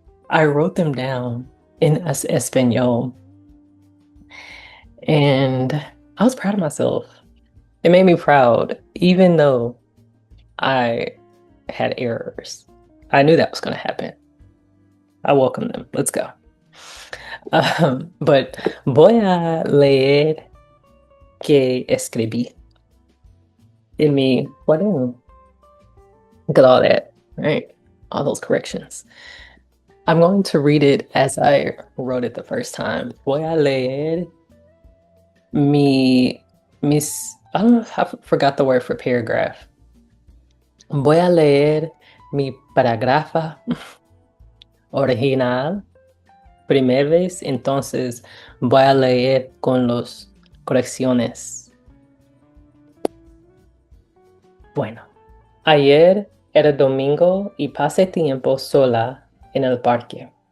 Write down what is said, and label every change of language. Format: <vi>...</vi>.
<en>I wrote them down in Español, and I was proud of myself. It made me proud, even though I had errors. I knew that was going to happen. I welcome them. Let's go. But</en> <es>voy a leer que escribí in mi cuaderno.</es> <en>Look at all that, right? All those corrections. I'm going to read it as I wrote it the first time.</en> <es>Voy a leer</es> <en>I don't know, I forgot the word for paragraph.</en> <es>Voy a leer mi parágrafo original primera vez, entonces voy a leer con las correcciones. Bueno, ayer era domingo y pasé tiempo sola en el parque.</es>